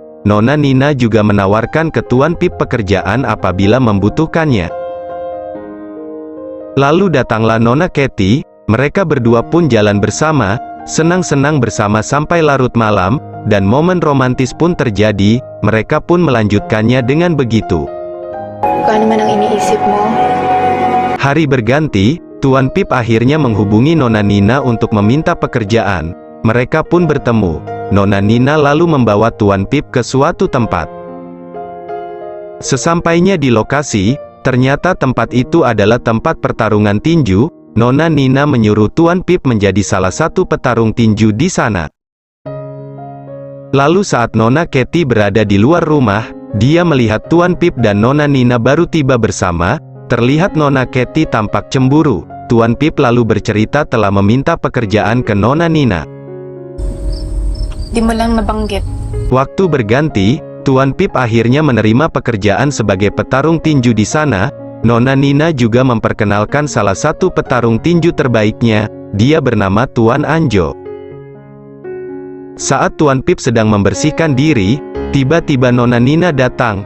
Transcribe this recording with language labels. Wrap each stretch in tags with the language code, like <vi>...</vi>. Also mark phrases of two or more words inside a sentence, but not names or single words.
<id>Nona Nina juga menawarkan ke Tuan Pip pekerjaan apabila membutuhkannya. Lalu datanglah Nona Katie. Mereka berdua pun jalan bersama, senang-senang bersama sampai larut malam, dan momen romantis pun terjadi. Mereka pun melanjutkannya dengan begitu.</id> <tl>Kung ano man ang iniisip mo,</tl> <id>Hari berganti, Tuan Pip akhirnya menghubungi Nona Nina untuk meminta pekerjaan. Mereka pun bertemu. Nona Nina lalu membawa Tuan Pip ke suatu tempat. Sesampainya di lokasi, ternyata tempat itu adalah tempat pertarungan tinju. Nona Nina menyuruh Tuan Pip menjadi salah satu petarung tinju di sana. Lalu saat Nona Katie berada di luar rumah, dia melihat Tuan Pip dan Nona Nina baru tiba bersama. Terlihat Nona Katie tampak cemburu. Tuan Pip lalu bercerita telah meminta pekerjaan ke Nona Nina.</id> <tl>di mo lang nabanggit.</tl> <id>Waktu berganti, Tuan Pip akhirnya menerima pekerjaan sebagai petarung tinju di sana. Nona Nina juga memperkenalkan salah satu petarung tinju terbaiknya. Dia bernama Tuan Anjo. Saat Tuan Pip sedang membersihkan diri, tiba-tiba Nona Nina datang.</id>